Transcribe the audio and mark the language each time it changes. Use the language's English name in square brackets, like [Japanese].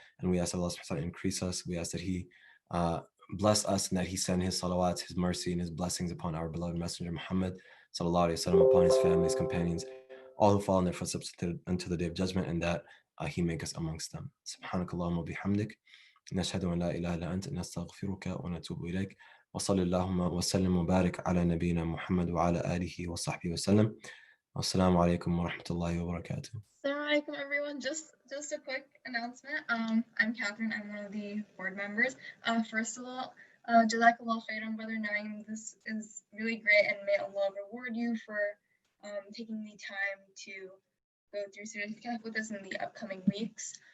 [English] And we ask that Allah subhanahu wa ta'ala increase us. We ask that he bless us and that he send his salawats, his mercy and his blessings upon our beloved messenger Muhammad sallallahu alaihi wasallam, upon his family, his companions, all who follow in their footsteps until the day of judgment, and that he make us amongst them. [Arabic] Subhanakallahumma bihamdik. نشهد أن لا إله إلا أنت نستغفرك ونتوب إليك وصلى اللهم وسلم وبارك على نبينا محمد وعلى آله وصحبه وسلم. Assalamu alaikum wa rahmatullahi wa barakatuh. Assalamu alaikum, everyone. [English] Just a quick announcement. I'm Catherine. I'm one of the board members. First of all, JazakAllah Khair, Brother Naeem. This is really great, and may Allah reward you for taking the time to go through Surah al-Kahf with us in the upcoming weeks.